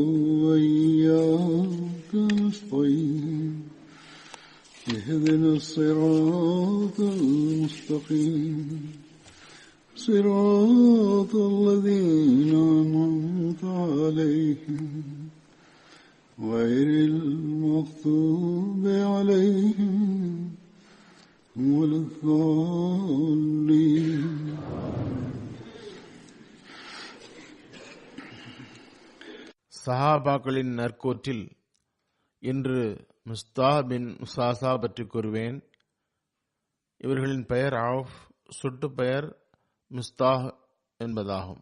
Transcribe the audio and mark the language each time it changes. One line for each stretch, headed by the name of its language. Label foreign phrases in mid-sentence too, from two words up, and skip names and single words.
Arabic: وإياك نستعين اهدنا الصراط المستقيم صراط الذين أنعمت عليهم غير المغضوب عليهم ولا الضالين.
Tamil: சஹாபாக்களின் நற்கூற்றில் இன்று மிஸ்தாஹ் பின் உசாசா பற்றி கூறுவேன். இவர்களின் பெயர் ஆஃப், சுட்டு பெயர் மிஸ்தாஹ் என்பதாகும்.